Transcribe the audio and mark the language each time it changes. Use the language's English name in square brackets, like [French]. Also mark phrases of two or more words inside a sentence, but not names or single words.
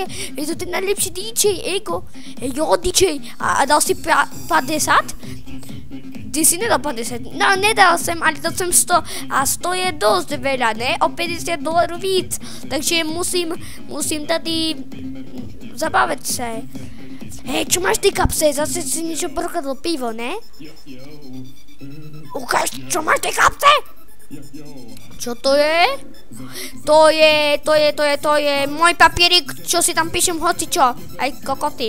[Czech] Je to ten nejlepší DJ, Ego. Jo, DJ. A dal si 50? Ty si nedal 50. No, nedal jsem, ale dal jsem 100. [Slovak] A 100 je dost veľa, ne? O $50 víc. [Czech] Takže musím tady zabavit se. [Slovak] Hej, čo máš ty kapse? Zase si niečo prokladl pivo, ne? Ukáž, čo máš ty kapse? Čo to je? To je môj papierik, čo si tam píšem hocičo. Aj kokoty.